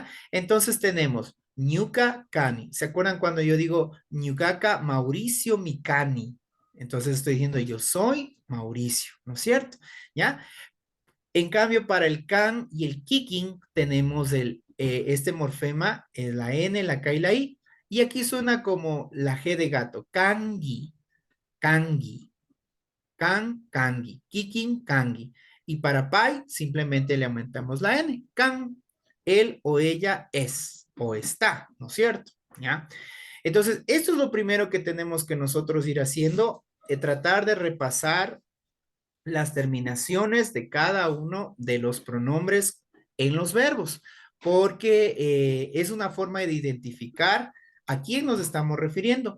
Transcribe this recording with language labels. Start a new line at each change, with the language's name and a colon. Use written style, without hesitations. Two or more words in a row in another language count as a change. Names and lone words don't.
Spanish: Entonces tenemos
Quechua: ñuka cani.
Spanish: ¿Se acuerdan cuando yo digo
Quechua: ñukaka Mauricio Mikani?
Spanish: Entonces estoy diciendo yo soy Mauricio, ¿no es cierto? ¿Ya? En cambio, para el can y el kikin tenemos este morfema, la N, la K y la I. Y aquí suena como la G de gato,
Quechua: kangi, kangi. Kan, kangi, kikin, kangi.
Spanish: Y para pai simplemente le aumentamos la N. Kan, él o ella es o está, ¿no es cierto? ¿Ya? Entonces, esto es lo primero que tenemos que nosotros ir haciendo, tratar de repasar las terminaciones de cada uno de los pronombres en los verbos, porque es una forma de identificar a quién nos estamos refiriendo.